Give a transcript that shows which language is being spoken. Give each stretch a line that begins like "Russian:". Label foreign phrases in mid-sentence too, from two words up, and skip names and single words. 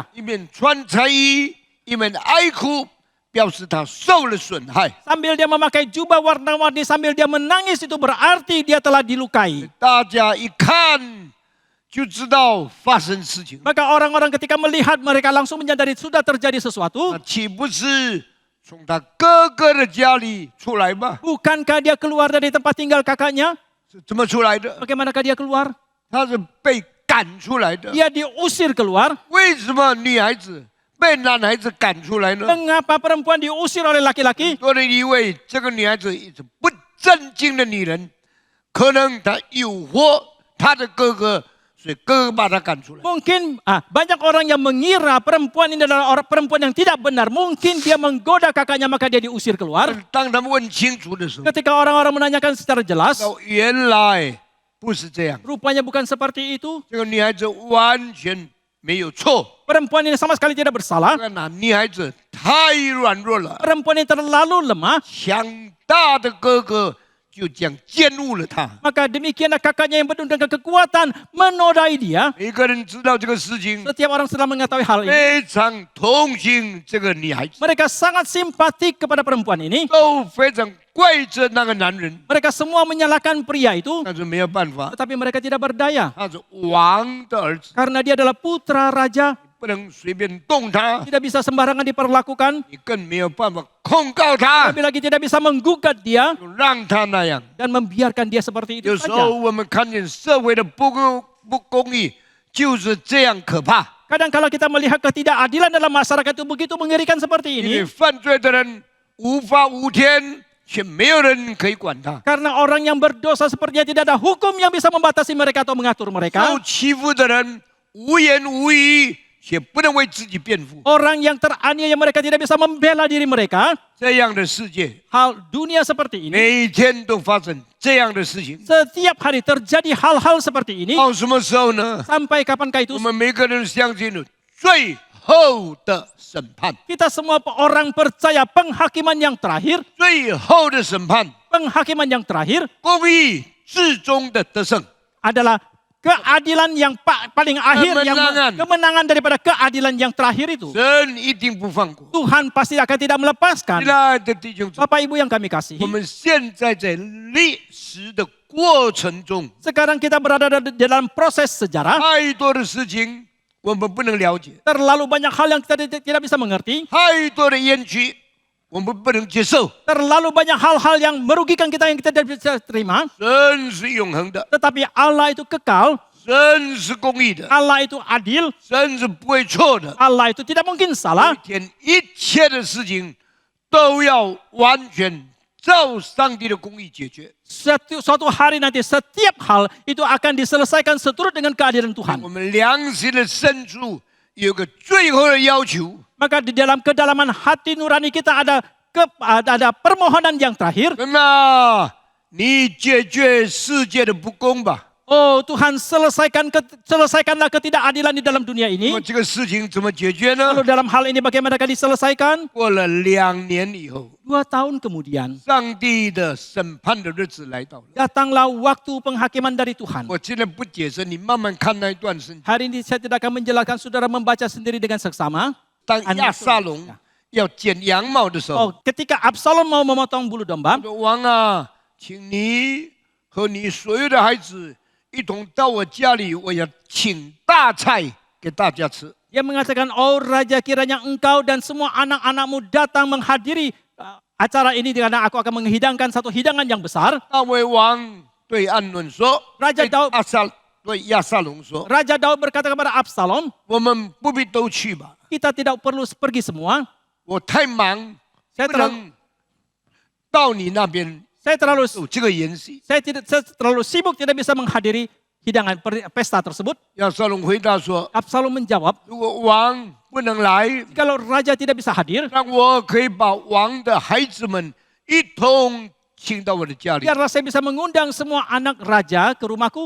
Chinese: 一面穿彩衣，一面哀哭，表示她受了损害。
Indonesian: Sambil dia memakai jubah warna-warni, sambil dia menangis itu berarti dia telah dilukai.
Chinese: 大家一看就知道发生事情。
Indonesian: Maka orang-orang ketika melihat mereka langsung menyadari sudah terjadi sesuatu.
Chinese: 那岂不是从他哥哥的家里出来吗？
Indonesian: Bukankah dia keluar dari tempat tinggal kakaknya?
Chinese: 是怎么出来的？
Indonesian: Bagaimanakah dia keluar?
Chinese: 他是被赶出来的。
Indonesian: Dia diusir keluar.
Chinese: 为什么女孩子被男孩子赶出来呢？
Indonesian: Mengapa perempuan diusir oleh laki-laki?
Chinese: 多人以为这个女孩子是不正经的女人，可能她诱惑她的哥哥，所以哥哥把她赶出来。
Indonesian: Mungkin banyak orang yang mengira perempuan ini adalah perempuan yang tidak benar. Mungkin dia menggoda kakaknya maka dia diusir keluar.
Chinese: 当他们问清楚的时候，
Indonesian: Ketika orang-orang menanyakan secara jelas,
Chinese: 哦，原来不是这样。
Indonesian: rupanya bukan seperti itu.
Chinese: 这个女孩子完全没有错，
Indonesian: Perempuan ini sama sekali tidak bersalah.
Chinese: 这个女孩子太软弱了，
Indonesian: Perempuan ini terlalu lemah.
Chinese: 强大的哥哥就这样奸污了她。
Indonesian: Maka demikianlah kakaknya yang penuh dengan kekuatan menodai dia.
Chinese: 每个人知道这个事情，
Indonesian: Setiap orang sudah mengetahui hal ini.
Chinese: 非常同情这个女孩子，
Indonesian: Mereka sangat simpatik kepada perempuan ini.
Chinese: 都非常怪责那个男人，
Indonesian: Mereka semua menyalahkan pria itu.
Chinese: 但是没有办法，
Indonesian: Tetapi mereka tidak berdaya.
Chinese: 他是王的儿子，
Indonesian: Karena dia adalah putra raja.
Chinese: 不能随便动他，
Indonesian: Tidak bisa sembarangan diperlakukan.
Chinese: 你更没有办法控告他，
Indonesian: Lebih lagi tidak bisa menggugat dia
Chinese: 就让他那样。
Indonesian: dan membiarkan dia seperti itu
Chinese: 有时候
Indonesian: saja.
Chinese: 我们看见社会的不公义，就是这样可怕。
Indonesian: Kadang kalau kita melihat ketidakadilan dalam masyarakat itu begitu mengerikan seperti
Chinese: 因为
Indonesian: ini.
Chinese: 犯罪的人无法无天，却没有人可以管他；
Indonesian: Karena orang yang berdosa sepertinya tidak ada hukum yang bisa membatasi mereka atau mengatur
Chinese: 受
Indonesian: mereka.
Chinese: 欺负的人无言无语，却不能为自己辩护。
Indonesian: Orang yang teraniaya mereka tidak bisa membela diri mereka.
Chinese: 这样的世界，
Indonesian: Hal dunia seperti ini.
Chinese: 每天都发生这样的事情。
Indonesian: Setiap hari terjadi hal-hal seperti ini.
Chinese: 到什么时候呢？
Indonesian: Sampai kapankah itu?
Chinese: 我们每个人相信了最后的审判，
Indonesian: Kita semua orang percaya penghakiman yang terakhir.
Chinese: 最后的审判，
Indonesian: Penghakiman yang terakhir
Chinese: 公义至终的得胜。
Indonesian: adalah keadilan yang paling akhir, yang Kemenangan. kemenangan daripada keadilan yang terakhir itu.
Chinese: 神一定不放过。
Indonesian: Tuhan pasti akan tidak melepaskan.
Chinese: 亲爱的弟兄姊妹，
Indonesian: Bapak Ibu yang kami kasihi,
Chinese: 我们现在在历史的过程中，
Indonesian: sekarang kita berada di dalam proses sejarah.
Chinese: 太多的事情我们不能了解，
Indonesian: Terlalu banyak hal yang kita tidak bisa mengerti.
Chinese: 太多的冤屈我们不能接受。
Indonesian: Terlalu banyak hal-hal yang merugikan kita yang kita tidak bisa terima.
Chinese: 神是永恒的，
Indonesian: Tetapi Allah itu kekal,
Chinese: 神是公义的，
Indonesian: Allah itu adil,
Chinese: 神是不会错的。
Indonesian: Allah itu tidak mungkin
Chinese: 有
Indonesian: salah.
Chinese: 一天，一切的事情都要完全照上帝的公义解决。
Indonesian: Suatu hari nanti setiap hal itu akan diselesaikan seturut dengan keadilan Tuhan.
Chinese: 我们良心的深处有个最后的要求，
Indonesian: Maka di dalam kedalaman hati nurani kita ada permohonan yang terakhir.
Chinese: 神啊，你解决世界的不公吧。
Indonesian: Oh Tuhan, selesaikanlah ketidakadilan di dalam dunia
Chinese: 那
Indonesian: ini.
Chinese: 么这个事情怎么解决呢
Indonesian: Lalu？dalam hal ini bagaimana akan diselesaikan?
Chinese: 过了2年以后，
Indonesian: 2 tahun kemudian
Chinese: 上帝的审判的日子来到了。
Indonesian: datanglah waktu penghakiman dari Tuhan.
Chinese: 我现在不解释，你慢慢看那一段圣经。
Indonesian: Hari ini saya tidak akan menjelaskan, saudara membaca sendiri dengan seksama.
Chinese: 当亚撒龙要剪羊毛的时候，
Indonesian: ketika Absalom mau memotong bulu domba,
Chinese: 说王啊，请你和你所有的孩子一同到我家里，我要请大菜给大家吃。
Indonesian: dia mengatakan, oh Raja, kiranya engkau dan semua anak-anakmu datang menghadiri acara ini karena aku akan menghidangkan satu hidangan yang besar.
Chinese: 大卫王对暗论说，
Indonesian: Raja Daud
Chinese: 对亚撒龙说，
Indonesian: Raja Daud berkata kepada Absalom,
Chinese: 我们不必都去吧，
Indonesian: kita tidak perlu pergi semua.
Chinese: 我太忙，
Indonesian: Saya
Chinese: 不
Indonesian: terlalu
Chinese: 能到你那边
Indonesian: saya terlalu
Chinese: 有这个筵席。
Indonesian: saya terlalu sibuk tidak bisa menghadiri hidangan pesta tersebut.
Chinese: 亚撒龙回答说，
Indonesian: Absalom menjawab,
Chinese: 如果王不能来，
Indonesian: kalau raja tidak bisa hadir,
Chinese: 那我可以把王的孩子们一同请到我的家里。
Indonesian: biarlah saya bisa mengundang semua anak raja ke rumahku.